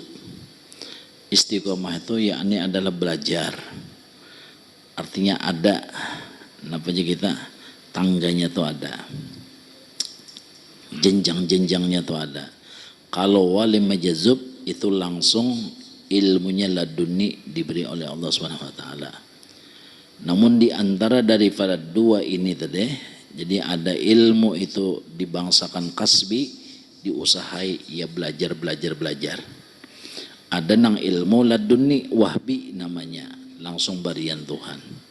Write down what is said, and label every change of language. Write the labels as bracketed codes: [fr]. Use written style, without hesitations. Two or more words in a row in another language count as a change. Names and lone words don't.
[id] Istiqomah itu yakni adalah belajar. Artinya ada, kenapa aja kita tangganya tuh ada, jenjang-jenjangnya tuh ada. Kalau wali majzub itu langsung ilmunya laduni diberi oleh [ar] الله سبحانه وتعالى. [id] Namun di antara daripada dua ini tadi, jadi ada ilmu itu dibangsakan kasbi, diusahai ya belajar. [bjn] Ada nang ilmu laduni wahbi namanya, langsung barian Tuhan.